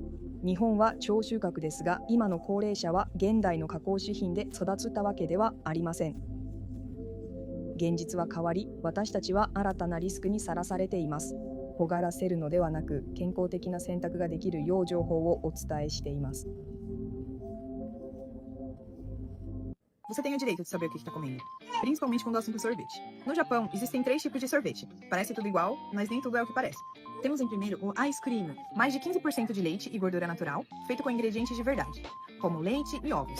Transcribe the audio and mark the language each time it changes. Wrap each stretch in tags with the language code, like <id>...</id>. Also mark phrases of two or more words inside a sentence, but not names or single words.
<ja>日本は超収穫ですが、今の高齢者は現代の加工食品で育ったわけではありません。現実は変わり、私たちは新たなリスクにさらされています。尖らせるのではなく、健康的な選択ができるよう情報をお伝えしています。</ja> <pt>Você tem o direito de saber o que está comendo, principalmente quando o assunto é sorvete. No Japão, existem 3 tipos de sorvete. Parece tudo igual, mas nem tudo é o que parece. Temos em primeiro o ice cream, mais de 15% de leite e gordura natural, feito com ingredientes de verdade, como leite e ovos.</pt>